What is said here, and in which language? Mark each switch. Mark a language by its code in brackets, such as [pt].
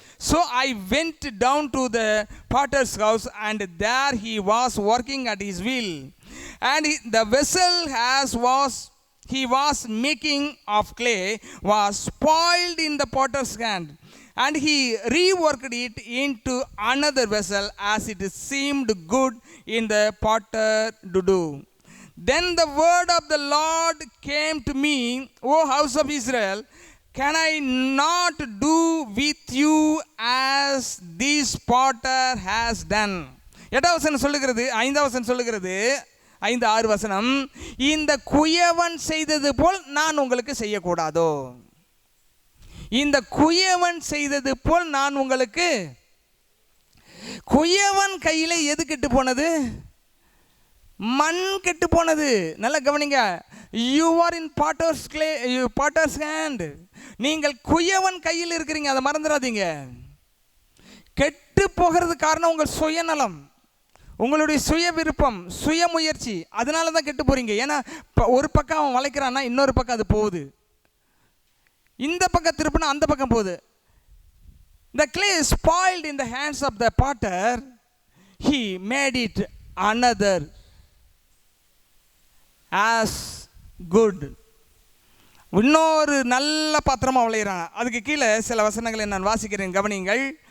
[en] So I went down to the potter's house, and there he was working at his wheel, and the vessel he was making of clay was spoiled in the potter's hand, and he reworked it into another vessel as it seemed good in the potter to do. Then the word of the Lord came to me, O house of Israel, can I not do with you as this potter has done? [ta] 8வது வசனம் சொல்லுகிறது, 5வது வசனம் சொல்லுகிறது, 5-6 வசனம், இந்த குயவன் செய்தது போல் நான் உங்களுக்கு செய்யக்கூடாதோ? இந்த குயவன் செய்தது போல் நான் உங்களுக்கு. குயவன் கையில் எது கெட்டு போனது? மண் கெட்டு போனது. நல்லா கவனிங்க. [en] You are in potter's hand. [ta] நீங்கள் குயவன் கையில் இருக்கிறீங்க, அதை மறந்துடாதீங்க. கெட்டு போகிறது காரணம் உங்கள் சுயநலம், உங்களுடைய சுய விருப்பம், சுய முயற்சி. அதனால தான் கெட்டு போறீங்க. ஏன்னா ஒரு பக்கம் அவன் வளைக்கிறான்னா இன்னொரு பக்கம் அது போகுது, இந்த பக்கம் திருப்பினா அந்த பக்கம் போகுது. [en] The clay is spoiled in the hands of the potter, he made it another as good. [ta] இன்னொரு நல்ல பாத்திரமாக விளையிறாங்க. அதுக்கு கீழே சில வசனங்களை நான் வாசிக்கிறேன், கவனியுங்கள்.